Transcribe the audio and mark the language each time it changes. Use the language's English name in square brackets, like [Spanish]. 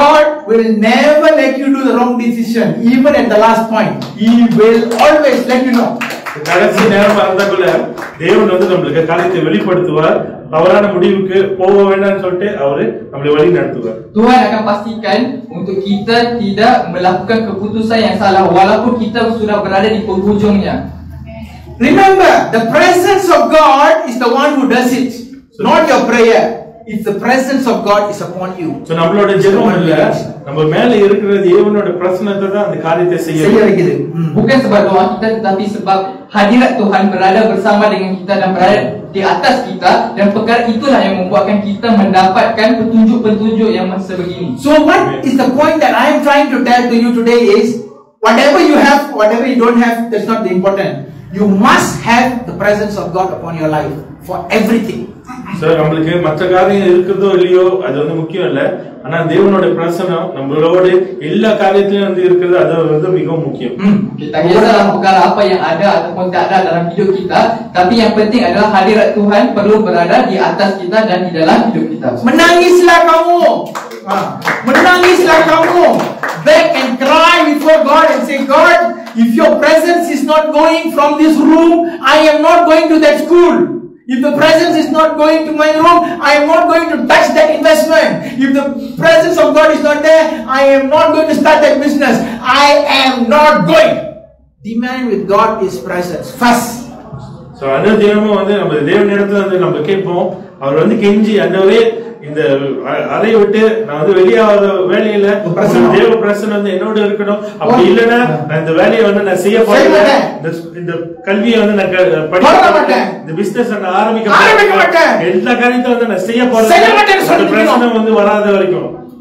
[English] God will never let you do the wrong decision, even at the last point. He will always let you know. [Tamil] கடைசி நேரம் வந்தக்குள்ள தேவன் வந்து நம்மளுக்கு காரியத்தை வெளிப்படுத்துவார், தவறான முடிவுக்கு போக வேண்டாம்னு சொல்லிட்டு அவரு நம்மளை வழி நடத்துவார். [Malay] Tuhan akan pastikan untuk kita tidak melakukan keputusan yang salah walaupun kita sudah berada di penghujungnya. [English] Remember, the presence of God is the one who does it, not your prayer. If the presence of God is upon you. [Tamil] So நம்மளோட ஜெபம் இல்ல, நம்ம மேல இருக்கிற தேவனோட பிரசன்னத்தை தான் அந்த காரியத்தை செய்ய வைக்குது. [Malay] Bukan sebab doa kita, tetapi sebab hadirat Tuhan berada bersama dengan kita dan berada di atas kita, dan perkara itulah yang membuatkan kita mendapatkan petunjuk-petunjuk yang sebegini. [English] So what is the point that I am trying to tell to you today is, whatever you have, whatever you don't have, that's not the important. You must have the presence of God upon your life for everything. [Tamil] Sir, நம்மளுக்கு மற்ற காரியம் இருக்குதோ இல்லையோ அது வந்து முக்கியம் இல்ல, ஆனா தேவனோட பிரசன்னம் நம்மளோட எல்லா காரியத்திலும் வந்து இருக்கிறது, அது வந்து மிகவும் முக்கியம். [Malay] Tak kisahlah perkara apa yang ada ataupun tak ada dalam hidup kita, tapi yang penting adalah hadirat Tuhan perlu berada di atas kita dan di dalam hidup kita. Menangislah kamu, menangislah kamu, [English] beg and cry before God and say, God, if your presence is not going from this room, I am not going to that school. If the presence is not going to my room, I am not going to touch that investment. If the presence of God is not there, I am not going to start that business. I am not going. Demand with God is presence first. [Tamil] So அந்த தினமும் வந்து நம்ம தேவனிடத்துல வந்து நம்ம கேட்போம், அவர் வந்து கெஞ்சி அந்தவே இந்த அறை விட்டு நான் வந்து வெளியாத வேலையில தேவ பிரசன்னம் வந்து என்னோட இருக்கணும், அப்படி இல்லைன்னா நான் இந்த வேலையை வந்து நான் செய்ய போறேன், இந்த கல்வியை வந்து நான் படிக்க மாட்டேன், இந்த பிசினஸ் நான் ஆரம்பிக்க மாட்டேன், எல்லா காரியத்தையும் வந்து நான் செய்ய போறேன், பிரசன்னம் வந்து வராத வரைக்கும்.